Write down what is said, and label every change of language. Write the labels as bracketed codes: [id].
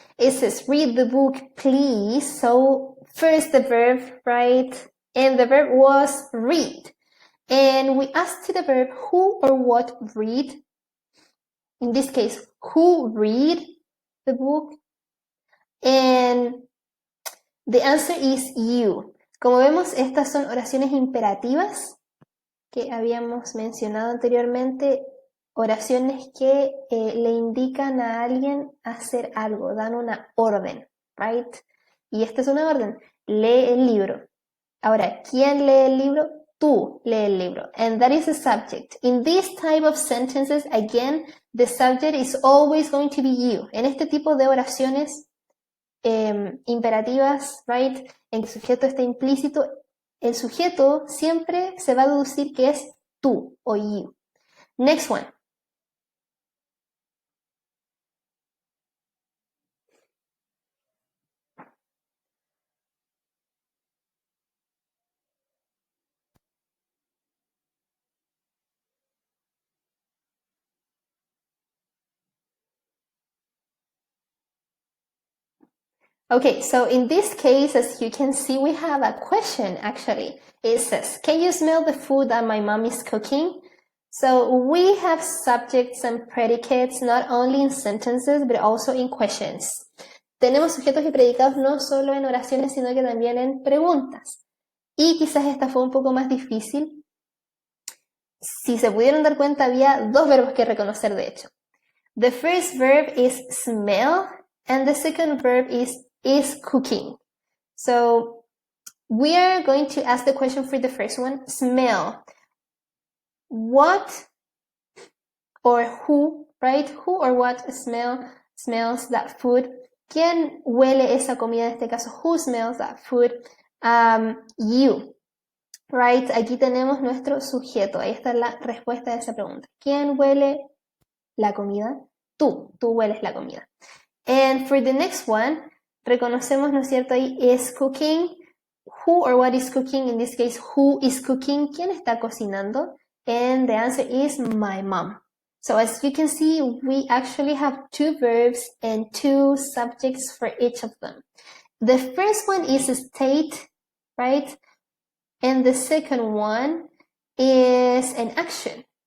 [en] It says, read the book, please. So first the verb, right? And the verb was read. And we asked the verb who or what read. In this case, who read the book? And the answer is you. [es] Como vemos, estas son oraciones imperativas que habíamos mencionado anteriormente, oraciones que le indican a alguien hacer algo, dan una orden, right? Y esta es una orden, lee el libro. Ahora, ¿quién lee el libro? [en] Tú lee el libro. And that is the subject. In this type of sentences, again, the subject is always going to be you. [es] En este tipo de oraciones imperativas, right? En que el sujeto está implícito, el sujeto siempre se va a deducir que es tú o you. [en] Next one. Okay, so in this case, as you can see, we have a question actually. It says, can you smell the food that my mom is cooking? So we have subjects and predicates not only in sentences, but also in questions. [es] Tenemos sujetos y predicados no solo en oraciones, sino que también en preguntas. Y quizás esta fue un poco más difícil. Si se pudieron dar cuenta, había dos verbos que reconocer, de hecho. [en] The first verb is smell, and the second verb is cooking. So we are going to ask the question for the first one, smell. What or who, right? Who or what smells that food? [es] ¿Quién huele esa comida en este caso? Who smells that food? You. Right? Aquí tenemos nuestro sujeto. Ahí está la respuesta de esa pregunta. ¿Quién huele la comida? Tú hueles la comida. [en] And for the next one, reconocemos, ¿no es cierto? Ahí is cooking. Who or what is cooking? In this case, who is cooking? ¿Quién está cocinando? And the answer is my mom. So as you can see, we actually have two verbs and two subjects for each of them. The first one is a state, right? And the second one is an action.